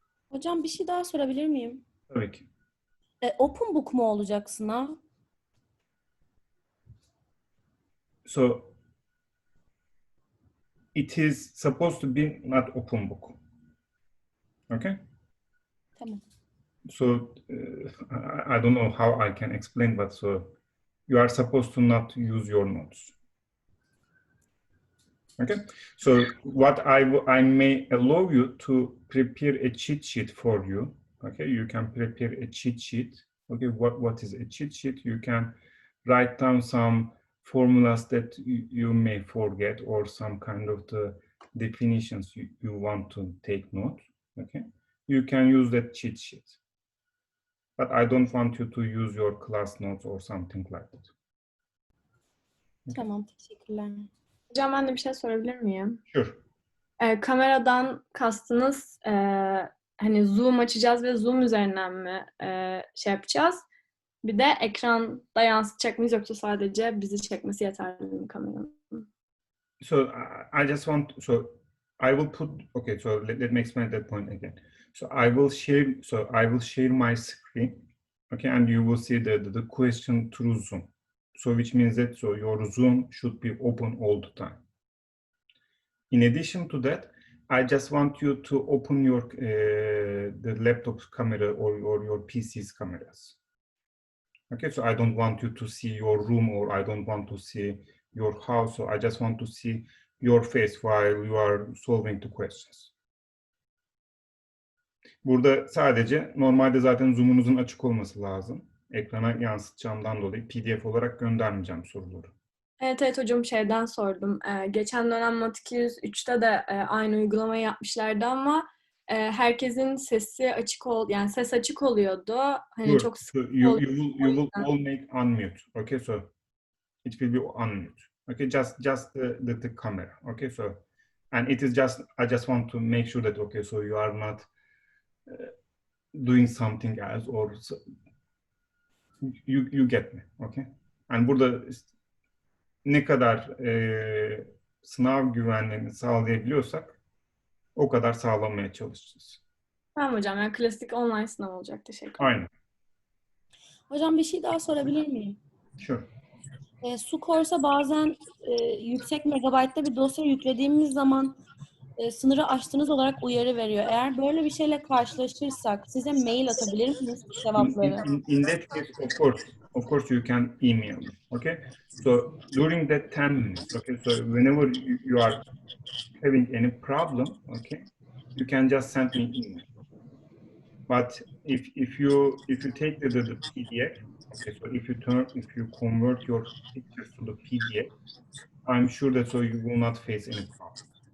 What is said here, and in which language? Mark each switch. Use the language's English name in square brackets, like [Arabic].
[Turkish] Hocam bir şey daha sorabilir miyim? Tabii ki. [English] Open book [Turkish] mu olacak sınav? [English] So it is supposed to be not open book. Okay. [Turkish] Tamam. [English] So I don't know how I can explain, but so you are supposed to not use your notes. Okay, so what I may allow you to prepare a cheat sheet for you. Okay, you can prepare a cheat sheet. Okay, what is a cheat sheet? You can write down some formulas that you may forget or some kind of the definitions you want to take note. Okay, you can use that cheat sheet. But I don't want you to use your class notes or something like that. [Turkish] Okay. Tamam, teşekkürler. Hocam ben de bir şey sorabilir miyim? [English] Sure. [Turkish] Kameradan kastınız hani Zoom açacağız ve Zoom üzerinden mi şey yapacağız? Bir de ekranda yansıtacak mıyız yoksa sadece bizi çekmesi yeterli mi kameranın? [English] So I just want I will put okay. So let me explain that point again. So I will share my screen, okay, and you will see the question through Zoom. So which means that your Zoom should be open all the time. In addition to that, I just want you to open your the laptop's camera or your PC's cameras. Okay, so I don't want you to see your room or I don't want to see your house. So I just want to see your face while you are solving the questions. [Turkish] Burada sadece normalde zaten Zoom'unuzun açık olması lazım. Ekrana yansıtacağımdan dolayı PDF olarak göndermeyeceğim soruları. Evet hocam şeyden sordum. Geçen dönem Mat 203'te de aynı uygulamayı yapmışlardı ama herkesin sesi açık yani ses açık oluyordu. Hani [English] Sure. [Turkish] çok [English] so you will all make unmute. Okay, so it will be unmute. Okay, just the camera. Okay, so, and it is just, I just want to make sure that, okay, so you are not doing something else, or you get me. Okay. [Turkish] And burada ne kadar sınav güvenliğini sağlayabiliyorsak o kadar sağlamaya çalışacağız. Tamam hocam. Yani klasik online sınav olacak. Teşekkür ederim. Aynen. Hocam bir şey daha sorabilir miyim? Sure. Sucourse'a bazen yüksek megabaytta bir dosya yüklediğimiz zaman sınırı aştığınız olarak uyarı veriyor. Eğer böyle bir şeyle karşılaşırsak size mail atabilir miyiz cevapları? [English] In that case, of course, you can email me. Okay. So during that 10 minutes, okay. So whenever you are having any problem, okay, you can just send me email. But if you take the PDF, okay, so if you convert your pictures to the PDF, I'm sure that so you will not face any problem.